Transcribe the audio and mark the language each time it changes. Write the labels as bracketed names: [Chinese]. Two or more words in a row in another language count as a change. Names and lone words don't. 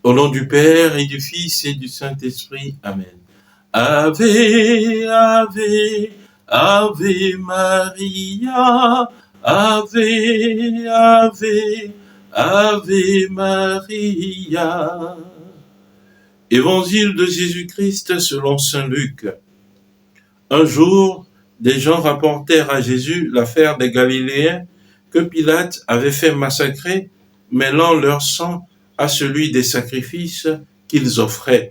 [French] Au nom du Père et du Fils et du Saint-Esprit. Amen. [Latin] Ave, Ave, Ave Maria, Ave, Ave, Ave Maria. [French] Évangile de Jésus-Christ selon saint Luc. Un jour, des gens rapportèrent à Jésus l'affaire des Galiléens que Pilate avait fait massacrer, mêlant leur sang à celui des sacrifices qu'ils offraient.